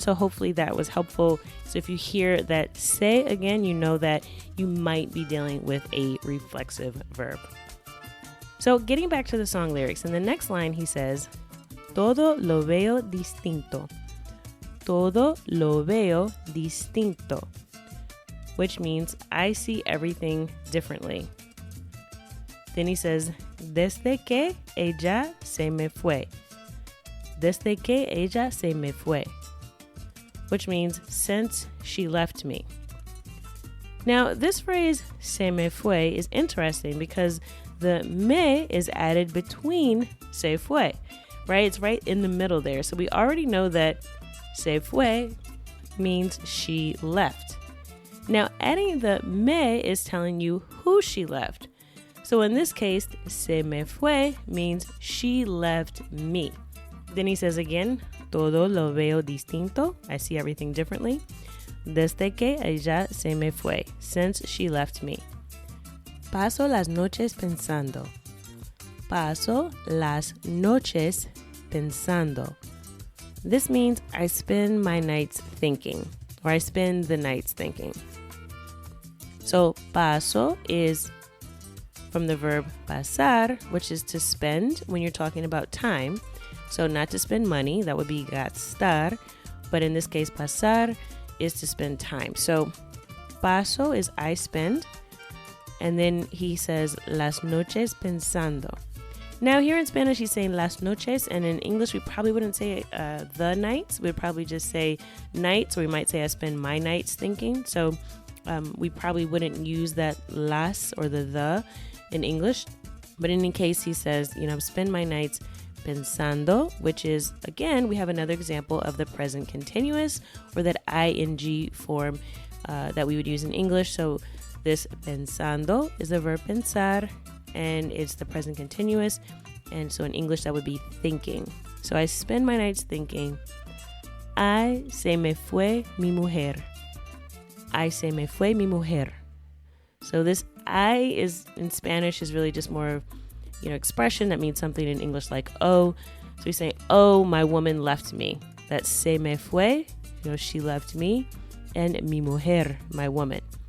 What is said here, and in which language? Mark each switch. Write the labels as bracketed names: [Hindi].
[English] So hopefully that was helpful. So if you hear that say again, you know that you might be dealing with a reflexive verb. So getting back to the song lyrics, in the next line he says, [Spanish] todo lo veo distinto. Todo lo veo distinto, [English] which means I see everything differently. Then he says, [Spanish] desde que ella se me fue. Desde que ella se me fue, [English] which means since she left me. Now, this phrase, [Spanish] se me fue, [English] is interesting because the me is added between se fue, right? It's right in the middle there. So we already know that se fue means she left. Now, adding the me is telling you who she left. So in this case, [Spanish] se me fue [English] means she left me. Then he says again, [Spanish] todo lo veo distinto. [English] I see everything differently. [Spanish] Desde que ella se me fue, [English] since she left me. [Spanish] Paso las noches pensando. Paso las noches pensando. [English] This means I spend my nights thinking, or I spend the nights thinking. So paso is from the verb pasar, which is to spend when you're talking about time. So not to spend money, that would be gastar, but in this case pasar is to spend time. So paso is I spend, and then he says [Spanish] las noches pensando. [English] Now here in Spanish he's saying las noches, and in English we probably wouldn't say the nights. We'd probably just say nights, or we might say I spend my nights thinking. So we probably wouldn't use that las or the in English, but in any case he says, spend my nights pensando, which is, again, we have another example of the present continuous, or that ing form that we would use in English. So this pensando is the verb pensar, and it's the present continuous, and so in English that would be thinking. So I spend my nights thinking, [Spanish] ay, se me fue mi mujer. Ay, se me fue mi mujer. [English] So this I is in Spanish is really just more, expression that means something in English like oh. So we say, oh, my woman left me. That's [Spanish] se me fue, [English] she left me, and [Spanish] mi mujer, [English] my woman.